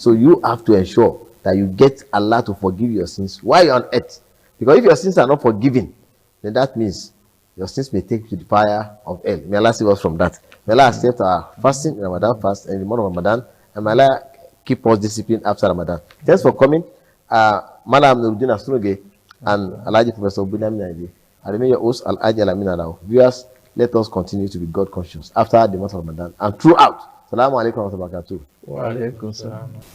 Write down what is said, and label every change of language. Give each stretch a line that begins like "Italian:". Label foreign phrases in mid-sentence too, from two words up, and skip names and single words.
English: So you have to ensure that you get Allah to forgive your sins while you're on earth. Because if your sins are not forgiven, then that means your sins may take you to the fire of hell. May Allah save us from that. May Allah accept our fasting in Ramadan fast and in the month of Ramadan. And may Allah keep us disciplined after Ramadan. Thanks for coming. Malam Nuruddin Astroge and Alhaji Professor Bunyamin Naidi. I remain your host, Alhaji Alamin Alao. Viewers, let us continue to be God conscious after the month of Ramadan and throughout.
Arabic: السلام عليكم ورحمة الله وبركاته. وعليكم السلام.